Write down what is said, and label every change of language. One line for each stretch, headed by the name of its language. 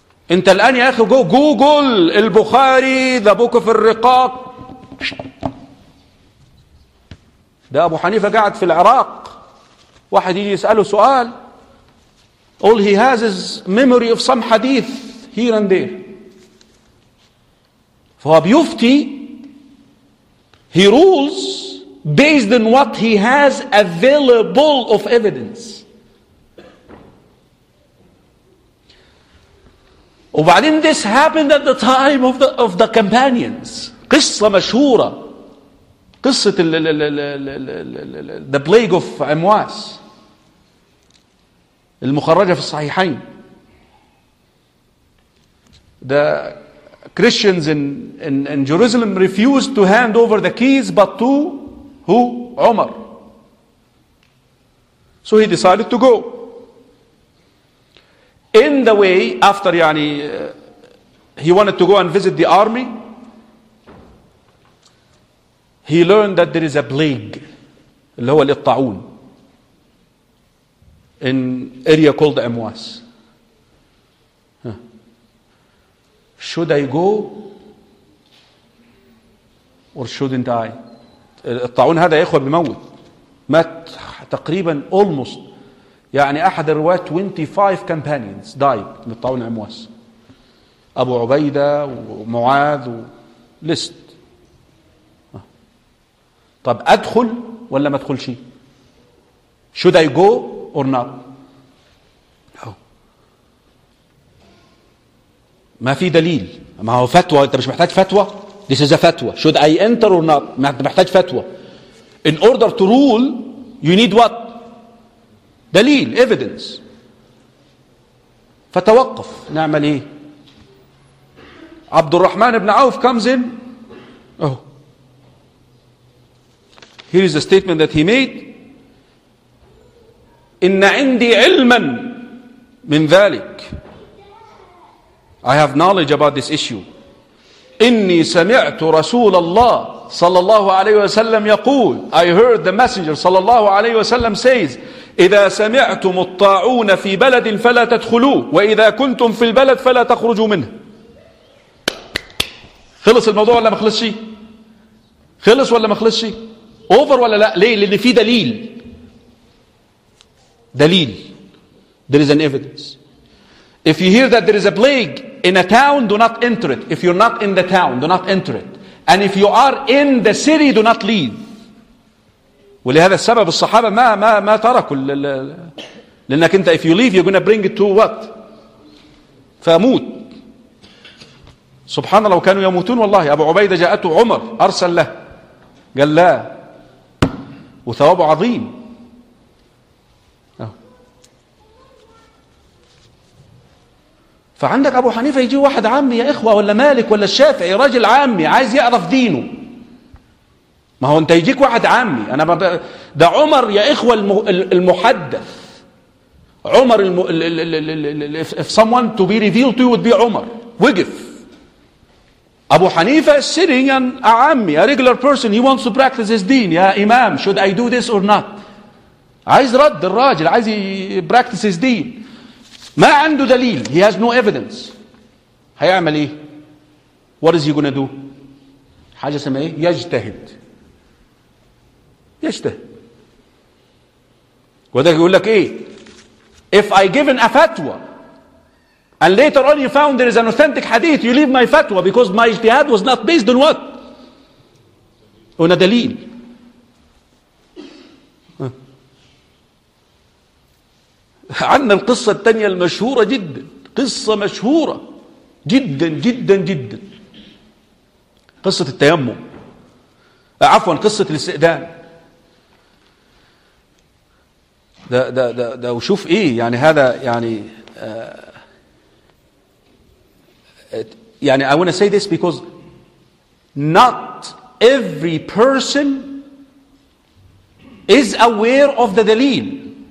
Arabic: أنت الآن يا أخي جوجل البخاري
English: the book of
Arabic: الرقاق. ده أبو حنيفة قاعد في العراق. واحد يجي يسأله سؤال,
English: all he has is memory of some hadith here and there.
Arabic: فهو بيفتي,
English: he rules based on what he has available of evidence.
Arabic: وبعدين
English: this happened at the time of the companions.
Arabic: قصة مشهورة, قصة
English: the plague of Amwas,
Arabic: المخرجة في الصحيحين.
English: The Christians in Jerusalem refused to hand over the keys but to who? Umar. So he decided to go. In the way, after he wanted to go and visit the army, he learned that there is a plague,
Arabic: اللي هو الطاعون,
English: in area called Amwas. Should I go or shouldn't I?
Arabic: الطاعون هذا يا اخوه بيموت, مات تقريبا almost احد الرواة
English: 25 companions died
Arabic: من الطاعون Amwas, ابو عبيده ومعاذ وليست. طب ادخل ولا ما ادخلش؟
English: Should I go or not?
Arabic: ما في دليل, ما هو فتوى, انت مش محتاج فتوى.
English: This is a fatwa. Should I enter or not?
Arabic: محتاج فتوى.
English: In order to rule, you need what? دليل, evidence.
Arabic: فتوقف. نعمل إيه؟ عبد الرحمن بن عوف
English: comes in. Oh. Here is the statement that he made.
Arabic: إن عندي علما من ذلك.
English: I have knowledge about this issue.
Arabic: إني سمعت رسول الله صلى الله عليه وسلم يقول.
English: I heard the messenger
Arabic: صلى الله عليه وسلم says, إذا سمعتم الطاعون في بلد فلا تدخلوه, وإذا كنتم في البلد فلا تخرجوا منه. خلص الموضوع ولا ما خلصش؟ خلص ولا ما خلصش؟ أوفر ولا لا؟ ليه؟ لأن في دليل.
English: دليل. There is an evidence. If you hear that there is a plague in a town, do not enter it. If you're not in the town, do not enter it. And if you are in the city, do not leave.
Arabic: ولهذا السبب الصحابة ما ما ما تركوا لأنك أنت
English: if you leave you're gonna bring it to what?
Arabic: فموت. سبحان الله, وكانوا يموتون والله. أبو عبيدة جاءته عمر أرسل له قال لا, وثوابه عظيم. فعندك أبو حنيفة يجي واحد عامي يا إخوة, ولا مالك ولا الشافعي, رجل عامي عايز يعرف دينه. ما هو أنت يجيك واحد عامي. أنا ده عمر يا إخوة المحدث, عمر
English: if someone to be revealed to you would be
Arabic: عمر. وقف أبو حنيفة
English: sitting an عامي, a regular person, he wants to practice his deen.
Arabic: يا إمام,
English: should I do this or not?
Arabic: عايز رد الراجل, عايز
English: practice his deen.
Arabic: ما عنده دليل.
English: He has no evidence.
Arabic: هيعمل إيه؟
English: What is he gonna do?
Arabic: حاجة اسمها إيه؟ يجتهد. يجتهد. وده يقول لك إيه؟
English: If I given a fatwa and later on you found there is an authentic hadith, you leave my fatwa because my اجتهاد was not based on what? On a دليل.
Arabic: عندنا القصة الثانية المشهورة جدا, قصة مشهورة جدا جدا جدا, قصة التيمم, عفوا قصة الاستئذان. ده ده ده ده وشوف ايه يعني هذا يعني يعني
English: I want to say this because not every person is aware of the دليل.